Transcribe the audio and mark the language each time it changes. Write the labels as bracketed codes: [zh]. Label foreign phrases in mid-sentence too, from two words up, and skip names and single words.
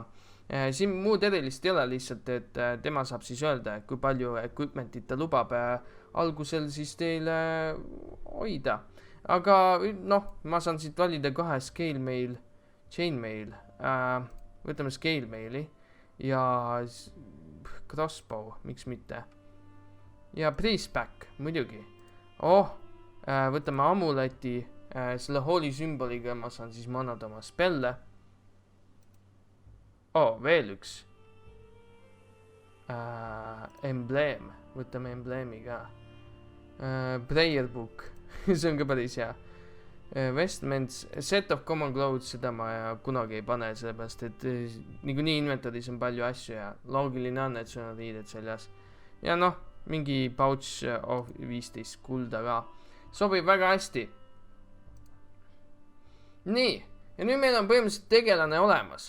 [et] Siin muud erilist ei ole, lihtsalt, et tema saab siis öelda, kui palju equipmentit ta lubab algusel siis teile hoida. Aga ma saan siit valida 2 [en] scale mail, chain mail. [et] Võtame [en] scale maili [et] ja crossbow, miks mitte. Ja [en] priest back, [et] muidugi. Võtame amuleti, selle holy sümboliga ma saan siis manada oma spelle. Veel üks. Embleem, võtame embleemi ka. [en] Prayer book, [et] see on ka päris hea. [en] Vestments, set of common clothes, [et] seda ma kunagi ei pane, sellepärast, et niikuinii inventaris on palju asju ja loogiline on, et sul on riided seljas. Ja mingi [en] pouch of [et] 15 kulda ka. Sobib väga hästi. Nii, ja nüüd meil on põhimõtteliselt tegelane olemas.